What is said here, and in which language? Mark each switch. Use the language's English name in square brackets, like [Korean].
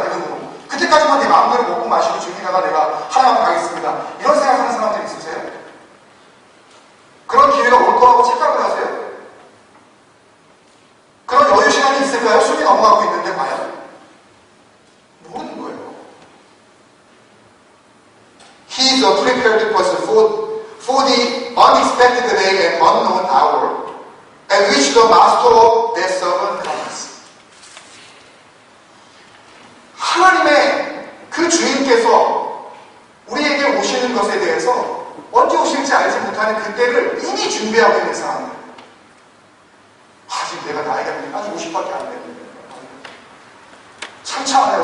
[Korean] 그런 그때까지만 내 마음대로 먹고 마시고 주님과 내가 하나님 앞에 가겠습니다. 이런 생각하는 사람들 있으세요? 그런 기회가 올 거라고 착각을 하세요? 그런 여유 시간이 있을까요? 숨이 넘어가고 있는데 과연? 모르는 거예요. [English] He is a prepared person for the unexpected day and unknown hour at which the master of that servant comes. [Korean] 하나님의 그 주인께서 우리에게 오시는 것에 대해서 언제 오실지 알지 못하는 그때를 이미 준비하고 있는 사람들. 지금 내가 나이가 아직 50밖에 안 됐는데 창창하네요.